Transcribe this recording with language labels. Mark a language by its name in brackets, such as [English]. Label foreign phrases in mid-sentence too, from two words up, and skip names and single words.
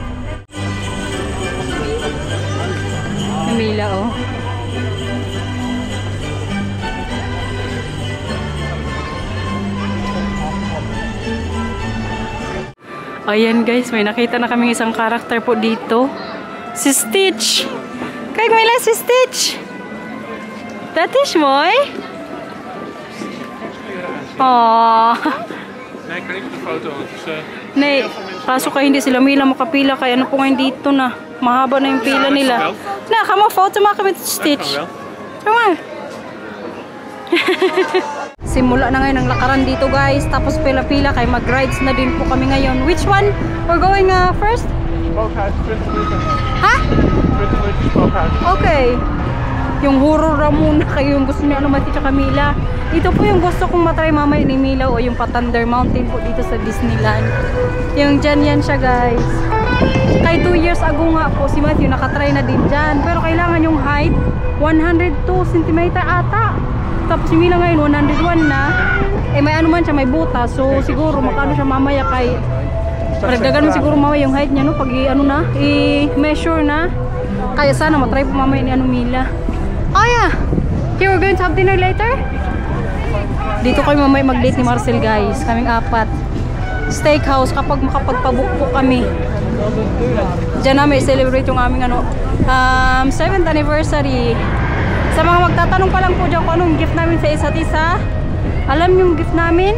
[Filipino] Namila Ayan guys, may nakita na kaming isang karakter po dito. Si Stitch. Kijk Mila, si Stitch. [Dutch] Dat is mooi. Oh. Nee, ik kan niet op de foto. Nee, [Filipino] kaso kaya hindi sila Mila makapila. Kaya po ngayon dito na. Mahaba na yung pila nila. [Dutch] Na, ga maar foto maken met Stitch. Kom maar. [Filipino] Simula na ngayon ang lakaran dito guys. Tapos pila-pila kay mag-rides na din po kami ngayon. [English] Which one? We're going first? [Filipino] Ha? Okay. Yung horror na muna kayo yung gusto niya Mati tsaka Mila. Ito po yung gusto kong matry mamaya ni Mila o yung pa-Thunder Mountain po dito sa Disneyland. Yung dyan yan siya guys. Kay 2 years ago nga po si Matthew nakatry na din dyan. Pero kailangan yung height 102 cm ata. Tapos si Mila ngayon 101 na. May man siya, may butas. So siguro makano siya mamaya kay paragdagan mo siguro mamaya yung height niya pag i-measure na. Kaya sana matry po mamaya ni Mila. [English] Oh yeah. Here we're going to have dinner later. [Filipino] Dito kayo mamaya mag-date ni Marcel guys. Kaming 4. steakhouse kapag makapagpabook po kami. Diyan namin i-celebrate yung aming 7th anniversary. Sa mga magtatanong pa lang po dyan kung anong gift namin sa isa't isa, alam yung gift namin?